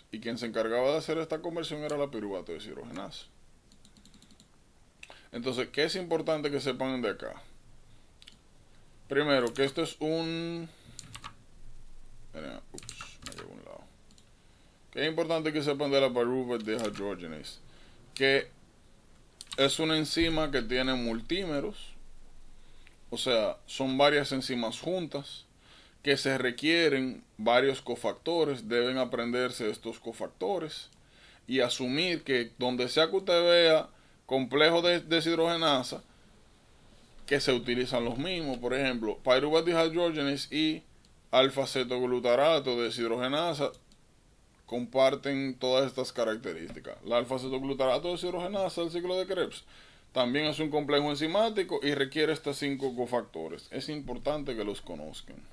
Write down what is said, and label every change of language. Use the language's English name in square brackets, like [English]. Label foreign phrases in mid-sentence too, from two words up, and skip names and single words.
[Spanish] Y quien se encargaba de hacer esta conversión era la piruvato deshidrogenasa. Entonces, ¿qué es importante que sepan de acá? Primero, que esto es un... Miren, me llevo a un lado. ¿Qué es importante que sepan de la [English] pyruvate dehydrogenase? [Spanish] Que es una enzima que tiene multímeros, o sea, son varias enzimas juntas, que se requieren varios cofactores, deben aprenderse estos cofactores y asumir que donde sea que usted vea complejo de deshidrogenasa, que se utilizan los mismos, por ejemplo, [English] pyruvate dehydrogenase [Spanish] y alfa-cetoglutarato de deshidrogenasa comparten todas estas características. La alfa-cetoglutarato de deshidrogenasa del ciclo de Krebs también es un complejo enzimático y requiere estos 5 cofactores. Es importante que los conozcan.